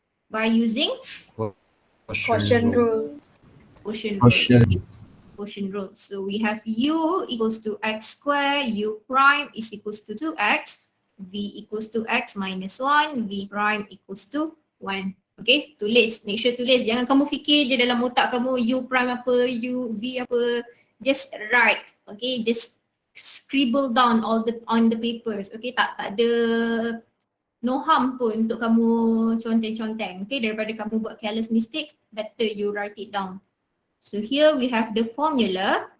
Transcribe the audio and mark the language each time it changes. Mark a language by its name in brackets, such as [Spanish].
[English] By using Quotient rule. quotient rule. Quotient rule. So we have u equals to x square, u prime is equals to 2x, v equals to x minus 1, v prime equals to 1. Okay, [Malay] tulis, [English] make sure tulis. [Malay] Jangan kamu fikir je dalam otak kamu u prime apa, u, v apa. [English] Just write, okay, just scribble down all on the papers. [Malay] Okay, tak ada [English] no harm [Malay] pun untuk kamu conteng-conteng. [English] Okay, [Malay] daripada kamu buat [English] careless mistake, better you write it down. So here we have the formula.